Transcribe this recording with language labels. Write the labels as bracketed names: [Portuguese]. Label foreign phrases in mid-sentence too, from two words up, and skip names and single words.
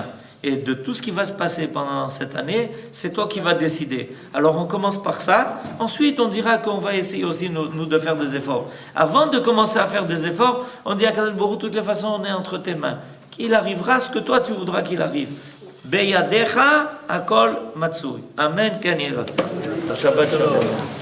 [French] Et de tout ce qui va se passer pendant cette année, c'est toi qui vas décider. Alors on commence par ça, ensuite on dira qu'on va essayer aussi nous de faire des efforts. Avant de commencer à faire des efforts, on dit à [Hebrew] קדוש ברוך הוא, [French] de toutes les façons, on est entre tes mains. Qu'il arrivera ce que toi tu voudras qu'il arrive. [Hebrew] בידך הכל מצוי. אמן. כן ירצה. שבת שלום.